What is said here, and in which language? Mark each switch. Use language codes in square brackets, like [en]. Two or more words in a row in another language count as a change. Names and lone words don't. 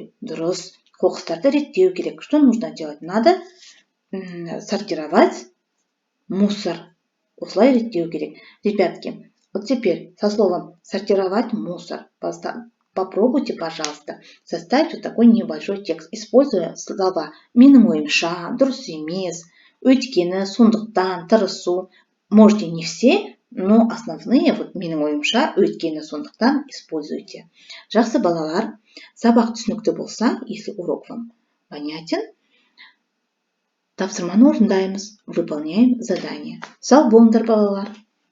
[kk] Дұрыс. қоқыстарды реттеу керек. [ru] Что нужно делать? Надо сортировать мусор. [kk] Осылай реттеу керек. [ru] Ребятки, вот теперь со словом сортировать мусор попробуйте, пожалуйста, составить вот такой небольшой текст, используя слова [kk] менің ойымша, дұрыс емес, өйткені, сондықтан, тырысу. [ru] Можете не все, но основные, вот [kk] менің ойымша, өйткені, сондықтан [ru] используйте. [kk] Жақсы балалар, сабақ түсінікті болса, [ru] если урок вам понятен, [kk] тапсырманы орындаймыз, [ru] выполняем задание. [kk] Сау болыңдар балалар.